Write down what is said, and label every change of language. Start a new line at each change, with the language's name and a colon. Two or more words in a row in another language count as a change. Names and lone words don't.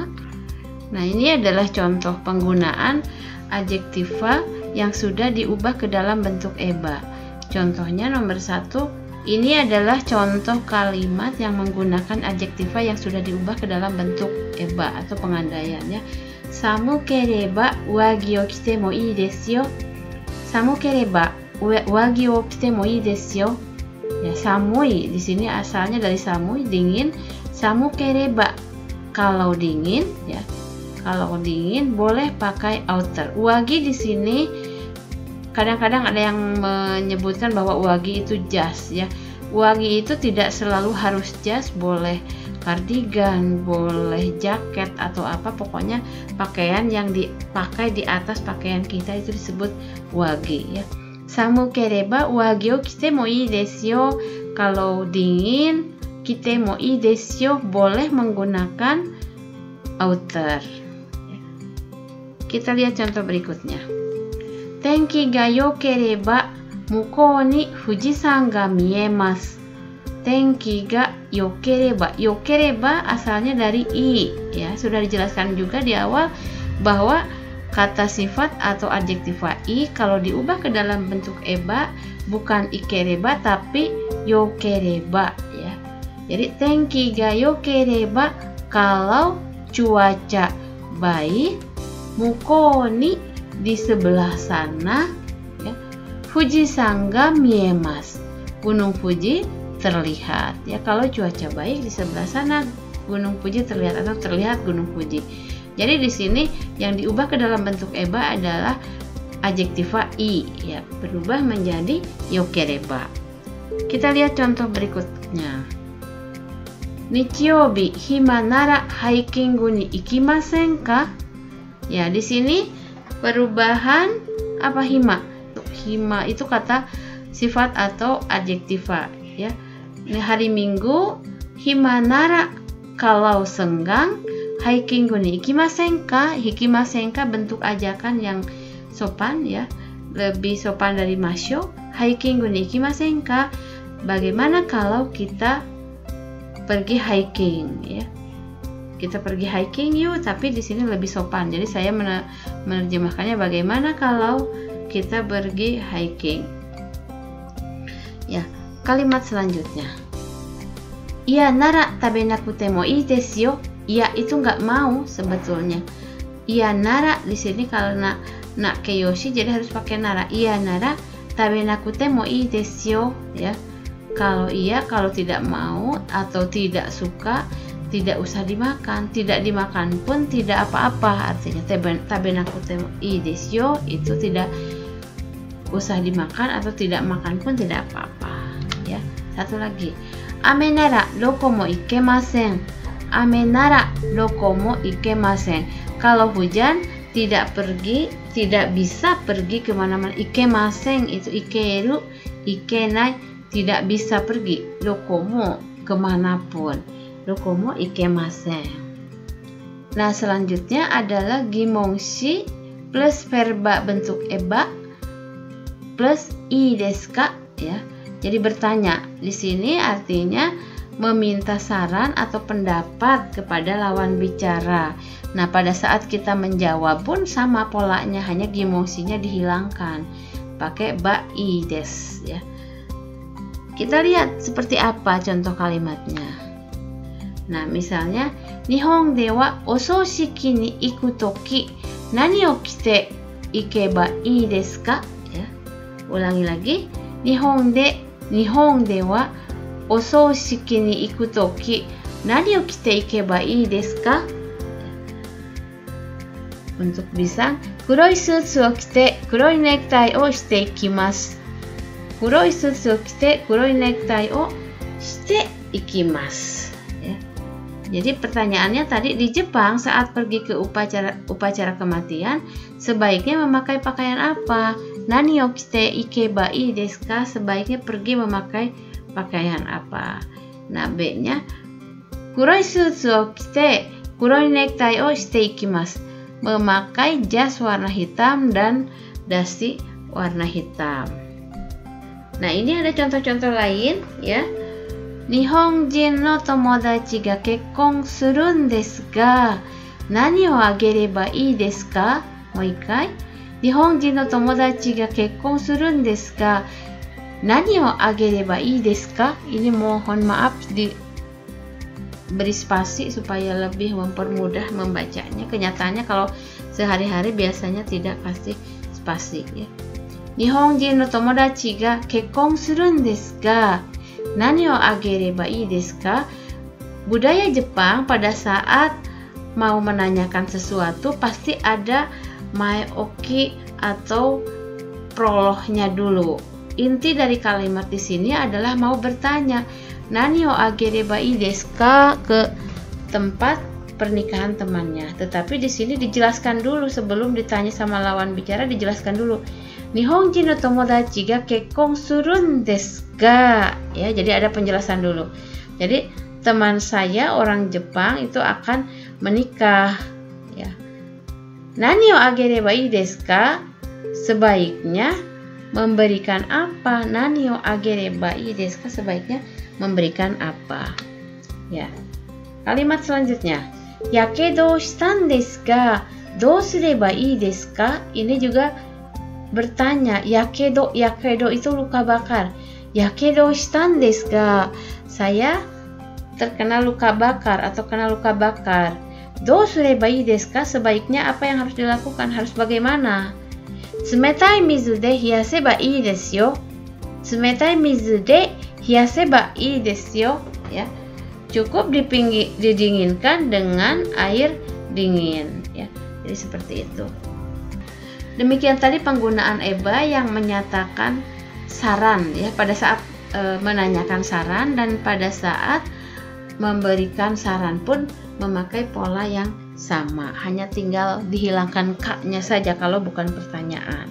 Indonesian: Nah, ini adalah contoh penggunaan adjektiva yang sudah diubah ke dalam bentuk eba. Contohnya nomor 1, ini adalah contoh kalimat yang menggunakan adjektiva yang sudah diubah ke dalam bentuk eba atau pengandaian ya.
Japanese: 寒ければ上着を着てもいいですよ. 寒ければ上着を着てもいいですよ.
Indonesian: Ya, samui di sini asalnya dari samui, dingin. Samukereba, kalau dingin ya. Kalau dingin boleh pakai outer. Wagi di sini kadang-kadang ada yang menyebutkan bahwa wagi itu jas ya. Wagi itu tidak selalu harus jas, boleh kardigan, boleh jaket atau apa, pokoknya pakaian yang dipakai di atas pakaian kita itu disebut wagi ya.
Japanese: 寒ければ上着を着てもいいですよ.
Indonesian: Kalau dingin,
Japanese: 着てもいいですよ,
Indonesian: boleh menggunakan outer. Kita lihat contoh berikutnya.
Japanese: 天気が良ければ向こうに富士山が見えます. 天気が良ければ.
Indonesian: Yokereba asalnya dari i ya, sudah dijelaskan juga di awal bahwa kata sifat atau adjektiva i kalau diubah ke dalam bentuk eba bukan ikereba tapi yokereba ya. Jadi
Japanese: 天気が良ければ
Indonesian: kalau cuaca baik,
Japanese: 向こうに
Indonesian: di sebelah sana ya,
Japanese: 富士山が見えます,
Indonesian: Gunung Fuji terlihat ya. Kalau cuaca baik di sebelah sana Gunung Fuji terlihat atau terlihat Gunung Fuji. Jadi di sini yang diubah ke dalam bentuk eba adalah adjektiva i, ya, berubah menjadi yokereba. Kita lihat contoh berikutnya.
Japanese: 日曜日暇ならハイキングに行きませんか?
Indonesian: Ya, di sini perubahan apa hima? Hima itu kata sifat atau adjektiva, ya. Ini hari Minggu,
Japanese: 暇なら
Indonesian: kalau senggang,
Japanese: ハイキングに行きませんか? ひきませんか
Indonesian: bentuk ajakan yang sopan, ya, lebih sopan dari masyo.
Japanese: ハイキングに行きませんか?
Indonesian: Bagaimana kalau kita pergi hiking, ya? Kita pergi hiking yuk, tapi di sini lebih sopan. Jadi saya menerjemahkannya bagaimana kalau kita pergi hiking. Ya, kalimat selanjutnya.
Japanese: 嫌なら食べなくてもいいですよ.
Indonesian: Iya itu nggak mau sebetulnya.
Japanese: 嫌なら
Indonesian: di sini karena nak keyoshi jadi harus pakai nara.
Japanese: 嫌なら食べなくてもいいですよ, ya.
Indonesian: Kalau iya, kalau tidak mau atau tidak suka, tidak usah dimakan. Tidak dimakan pun tidak apa-apa. Artinya
Japanese: 食べなくてもいいですよ
Indonesian: itu tidak usah dimakan atau tidak makan pun tidak apa-apa, ya. Satu lagi.
Japanese: 雨ならどこも行けません. 雨ならどこも行けません.
Indonesian: Kalau hujan tidak pergi, tidak bisa pergi kemana-mana.
Japanese: Ikemasen itu 行ける、行けない,
Indonesian: tidak bisa pergi.
Japanese: どこも kemanapun. どこも行けません.
Indonesian: Nah, selanjutnya adalah gimongshi plus verba bentuk eba plus
Japanese: いいですか,
Indonesian: ya. Jadi bertanya. Di sini artinya meminta saran atau pendapat kepada lawan bicara. Nah, pada saat kita menjawab pun sama polanya, hanya gimongsinya dihilangkan.
Japanese: Pakai ばいいです,
Indonesian: ya. Kita lihat seperti apa contoh kalimatnya. Nah, misalnya
Japanese: 日本ではお葬式に行くとき何を着て行けばいいですか? Ya.
Indonesian: Ulangi lagi.
Japanese: 日本ではお葬式に行くとき何を着て行けばいいですか?
Indonesian: Untuk bisa,
Japanese: 黒いスーツを着て黒いネクタイをして行きます. 黒いスーツを着て黒いネクタイをして行きます.
Indonesian: Ya. Jadi pertanyaannya tadi, di Jepang saat pergi ke upacara kematian sebaiknya memakai pakaian apa?
Japanese: 何を着て行けばいいですか?
Indonesian: Sebaiknya pergi memakai pakaian apa? Nah, B-nya
Japanese: 黒いスーツを着て黒いネクタイをして行きます.
Indonesian: Memakai jas warna hitam dan dasi warna hitam. Nah, ini ada contoh-contoh lain, ya.
Japanese: 日本人の友達が結婚するんですが何をあげればいいですか？もう一回. 日本人の友達が結婚するんですが何をあげればいいですか?
Indonesian: Ini mohon maaf beri spasi supaya lebih mempermudah membacanya. Kenyataannya kalau sehari-hari biasanya tidak kasih spasi, ya.
Japanese: 日本人の友達が結婚するんですが何をあげればいいですか?
Indonesian: Budaya Jepang pada saat mau menanyakan sesuatu pasti ada maeoki atau prolognya dulu. Inti dari kalimat di sini adalah mau bertanya,
Japanese: 何をあげればいいですか,
Indonesian: ke tempat pernikahan temannya. Tetapi di sini dijelaskan dulu sebelum ditanya sama lawan bicara, dijelaskan dulu.
Japanese: 日本人の友達が結婚するんですが,
Indonesian: ya, jadi ada penjelasan dulu. Jadi teman saya orang Jepang itu akan menikah, ya.
Japanese: 何をあげればいいですか?
Indonesian: Sebaiknya memberikan apa?
Japanese: 何をあげればいいですか?
Indonesian: Sebaiknya memberikan apa? Ya. Kalimat selanjutnya.
Japanese: やけどしたんですがどうすればいいですか?
Indonesian: Ini juga bertanya. Yakedo itu luka bakar.
Japanese: やけどしたんですが,
Indonesian: saya terkena luka bakar atau kena luka bakar.
Japanese: どうすればいいですか?
Indonesian: Sebaiknya apa yang harus dilakukan? Harus bagaimana?
Japanese: 冷たい水で冷やせばいいですよ. 冷たい水で冷やせばいいですよ, ya.
Indonesian: Cukup didinginkan dengan air dingin, ya. Jadi seperti itu. Demikian tadi penggunaan eba yang menyatakan saran ya, pada saat menanyakan saran dan pada saat memberikan saran pun memakai pola yang sama, hanya tinggal dihilangkan k-nya saja kalau bukan pertanyaan.